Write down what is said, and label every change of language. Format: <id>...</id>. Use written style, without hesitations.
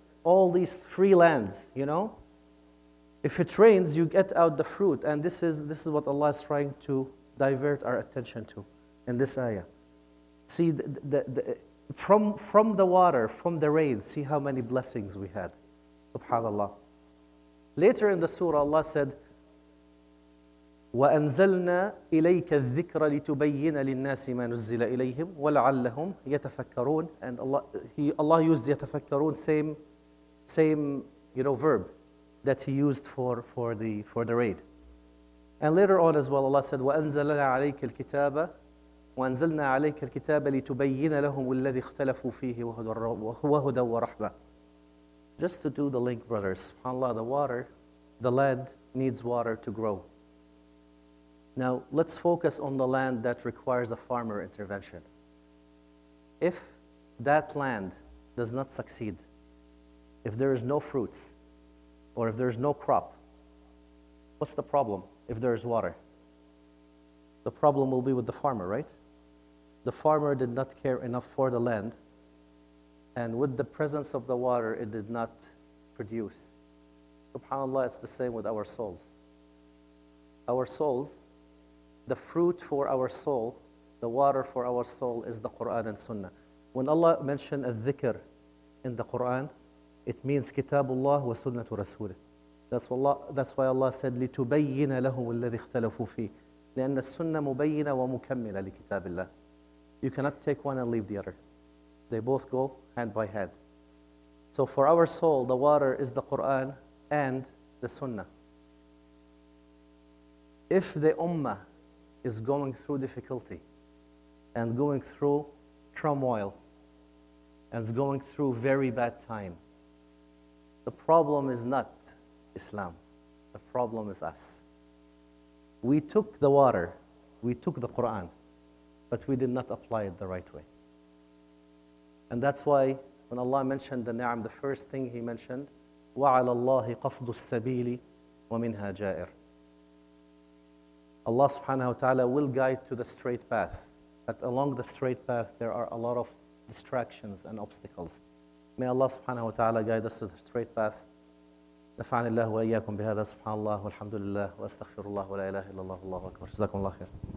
<en>All these free lands, If it rains, you get out the fruit. And this is what Allah is trying to divert our attention to in this ayah. See, from the water, from the rain, see how many blessings we had. SubhanAllah. Later in the surah, Allah said,</en> <ar>وَأَنزَلْنَا إِلَيْكَ الذِّكْرَ لِتُبَيِّنَ لِلنَّاسِ مَا نُزِّلَ إِلَيْهِمْ وَلَعَلَّهُمْ يَتَفَكَّرُونَ.</ar> <en>And Allah used يَتَفَكَّرُون, same verb that He used for the raid. And later on as well, Allah said,</en> <ar>وَأَنزَلْنَا عَلَيْكَ الْكِتَابَ وَأَنزَلْنَا عَلَيْكَ الْكِتَابَ لِتُبَيِّنَ لَهُمُ الَّذِي اخْتَلَفُوا فِيهِ وَهُدًى وَرَحْمَةً.</ar> <en>Just to do the link, brothers, subhanAllah, the land needs water to grow. Now, let's focus on the land that requires a farmer intervention. If that land does not succeed, if there is no fruits, or if there is no crop, what's the problem if there is water? The problem will be with the farmer, right? The farmer did not care enough for the land, and with the presence of the water, it did not produce. SubhanAllah, it's the same with our souls. Our souls, the fruit for our soul, the water for our soul is the Quran and Sunnah. When Allah mentioned al-dhikr in the Quran, it means Kitabullah wa Sunnatu Rasulih. That's why Allah said,</en> <ar>لِتُبَيِّنَ لَهُمُ الَّذِي اخْتَلَفُوا فِيهِ لأن السنة مبينة ومكملة لكتاب الله.</ar> <en>You cannot take one and leave the other. They both go hand by hand. So for our soul, the water is the Quran and the Sunnah. If the Ummah is going through difficulty and going through turmoil and is going through very bad time, the problem is not Islam. The problem is us. We took the water, we took the Quran, but we did not apply it the right way. And that's why when Allah mentioned the ni'am, the first thing He mentioned,</en> <ar>وَعَلَى اللَّهِ قَصْدُ السَّبِيلِ وَمِنْهَا جَائِرٌ.</ar> <en>Allah subhanahu wa ta'ala will guide to the straight path. But along the straight path, there are a lot of distractions and obstacles. May Allah subhanahu wa ta'ala guide us to the straight path.</en> <ar>نفعني الله وإياكم بهذا سبحان الله والحمد لله وأستغفر الله ولا إله إلا الله والله أكبر. جزاكم الله خير.</ar>